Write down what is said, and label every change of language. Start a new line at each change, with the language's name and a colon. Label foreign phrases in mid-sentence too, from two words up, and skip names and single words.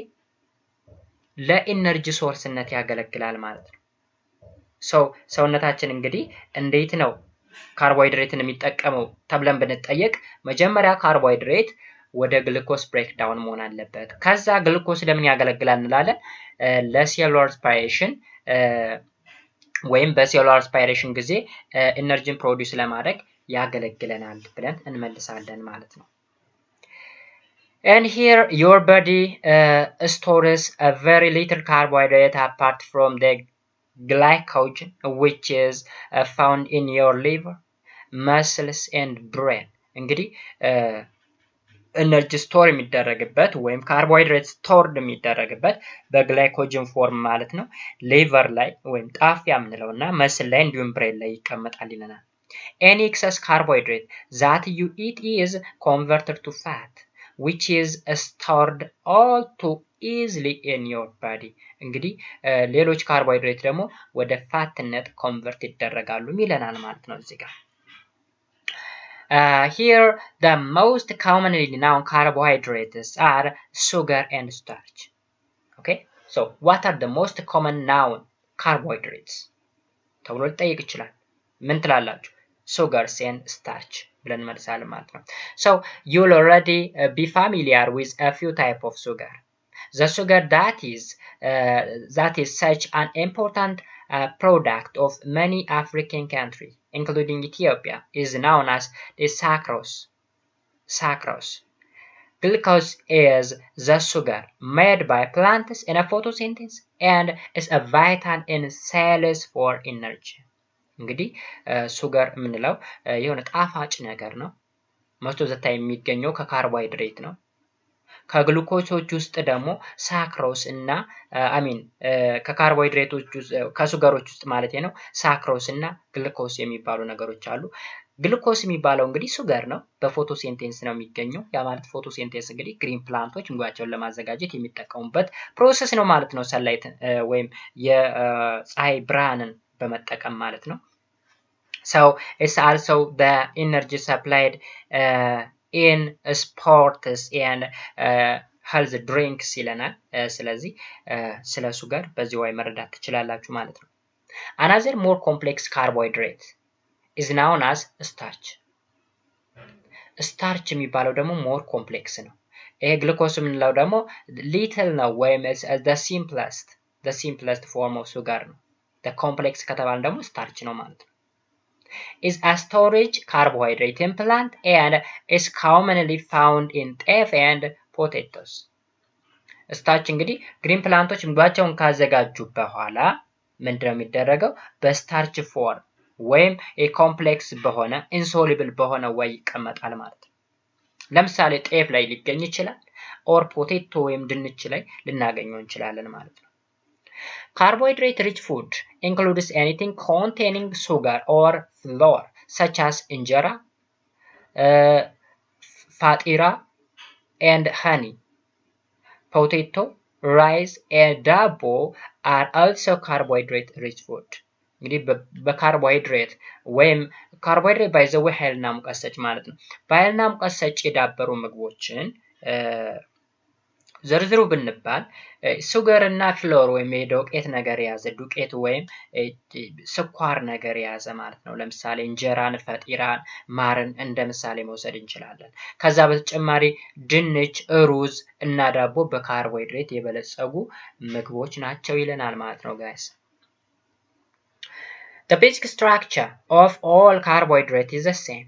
Amharic: ለኢነርጂ ሶርስነት ያገለግላል ማለት ነው። ሰውነታችን እንግዲህ እንዴት ነው ካርቦሃይድሬትን የሚጠቀመው ተብለን ብንጠየቅ መጀመሪያ ካርቦሃይድሬት ወደ ግሉኮስ ብሬክዳውን መሆን አለበት። ከዛ ግሉኮስ ለምን ያገለግላል እንላለን? ለሴሉላር ሬስፓይሬሽን ወይም በሴሉላር ሬስፓይሬሽን ጊዜ ኢነርጂን ፕሮዲዩስ ለማድረግ ያገለግለናል ብለን እንመልሳለን ማለት ነው።
English: And here your body stores a very little carbohydrate apart from the glycogen, which is found in your liver, muscles and brain.
Amharic: እንግዲህ
English: energy store
Amharic: የሚደረግበት ወይም
English: carbohydrate stored
Amharic: የሚደረግበት በግላይኮጅን ፎርም ማለት ነው ሊቨር ላይ ወይም ጣፊያ የምንለውና መስል ላይ እንዲሁም ብሬን ላይ ይቀመጣል ይለናል።
English: Any excess carbohydrate that you eat is converted to fat, which is stored all too easily in your body.
Amharic: እንግዲህ ሌሎች ካርቦሃይድሬት ደግሞ ወደ ፋትነት ኮንቨርት ይደረጋሉ ይለናል ማለት ነው እዚህ ጋር።
English: Here the most commonly known carbohydrates are sugar and starch. Okay, so what are the most common known carbohydrates?
Amharic: ተብሎ ሊጠይቅ ይችላል። ምን ትላላችሁ?
English: sugars and starch
Amharic: ብለን መልሳለን ማለት ነው።
English: So you'll already be familiar with a few type of sugar. The sugar that is such an important product of many African countries, including Ethiopia, is known as the sucrose. Glucose is the sugar made by plants in a photosynthesis and is a vital in cells for energy.
Amharic: እንግዲህ ሱገር የምንለው የሆነ ጣፋጭ ነገር ነው።
English: most of the time
Amharic: የሚገኘው ከካርቦሃይድሬት ነው። ከግሉኮሶች ውስጥ ደግሞ ሳክሮስ እና ከካርቦሃይድሬቶች ውስጥ ከሱገሮች ውስጥ ማለት ነው ሳክሮስ እና ግሉኮስ የሚባሉ ነገሮች አሉ። ግሉኮስ የሚባለው እንግዲህ ሱገር ነው፣ በፎቶሲንቴሲስ ነው የሚገኘው። ያ ማለት ፎቶሲንቴሲስ እንግዲህ ግሪን ፕላንቶች ምግባቸውን ለማዘጋጀት የሚጠቀሙበት ፕሮሰስ ነው ማለት ነው። ሰንላይት ወይም የፀሐይ ብርሃንን በመጠቀም ማለት ነው።
English: So it's also the energy supplied in sports and health drinks
Amharic: ይለናል። ስለዚህ ስለ ሱገር በዚህ way መረዳት ትችላላችሁ ማለት ነው።
English: Another more complex carbohydrate is known as starch. starch
Amharic: የሚባለው ደግሞ
English: more complex
Amharic: ነው። ይሄ ግሉኮስ የምንለው ደግሞ little ነው ወይም
English: the simplest form of sugar ነው። the complex
Amharic: ከተባለ ደግሞ
English: starch
Amharic: ነው ማለት ነው።
English: is a storage carbohydrate in plant and is commonly found in teff and potatoes.
Amharic: እስታች እንግዲህ ግሪን ፕላንቶች ምግባቸውን ካዘጋጁ በኋላ ምንድነው የሚደረገው? በስታርች ፎርም ወይም የኮምፕሌክስ በሆነ ኢንሶሉብል በሆነ ወይ ይቀመጣል ማለት ነው። ለምሳሌ ጤፍ ላይ ሊገኝ ይችላል
English: or potato
Amharic: ወይም ድንች ላይ ልናገኘው እንችላለን ማለት ነው።
English: Carbohydrate rich food includes anything containing sugar or flour such as injera, fatira and honey. Potato, rice and dabo are also carbohydrate rich food.
Amharic: እንግዲህ በካርቦሃይድሬት ወይም ካርቦሃይድሬት
English: by the
Amharic: ወይ ኃይልና ሙቀት ሰጪ ማለት ነው። በኃይልና ሙቀት ሰጪ የዳበሩ ምግቦችን ዘርዝሩ ብንባል ሱገር እና ፍሎር ወይም የዱቄት ነገር የያዘ ዱቄት ወይም ስኳር ነገር የያዘ ማለት ነው። ለምሳሌ እንጀራን፣ ፈጢራን፣ ማርን እንደ ምሳሌ መውሰድ እንችላለን። ከዛ በተጨማሪ ድንች፣ ሩዝ እና ዳቦ በካርቦሃይድሬት የበለጸጉ ምግቦች ናቸው ይለናል ማለት ነው ጋይስ።
English: The basic structure of all carbohydrates is the same.